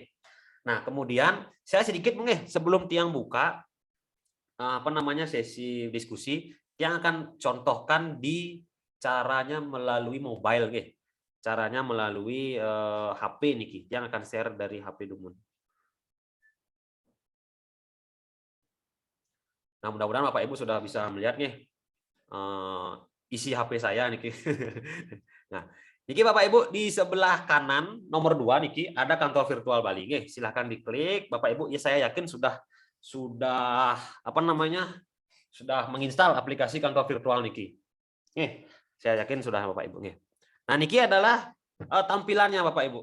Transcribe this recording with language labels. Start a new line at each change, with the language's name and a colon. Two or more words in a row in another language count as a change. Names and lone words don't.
Indonesian: Nah, kemudian saya sedikit sebelum tiang buka sesi diskusi yang akan contohkan di caranya melalui mobile nih. Caranya melalui HP niki yang akan share dari HP Dumun. Nah, mudah-mudahan Bapak Ibu sudah bisa melihat nih isi HP saya niki. Nah, niki Bapak Ibu di sebelah kanan nomor 2 niki ada kantor virtual Bali nih. Silahkan diklik Bapak Ibu. Ya saya yakin sudah sudah menginstal aplikasi kantor virtual niki. Nih, saya yakin sudah Bapak Ibu nih. Nah, niki adalah tampilannya Bapak Ibu.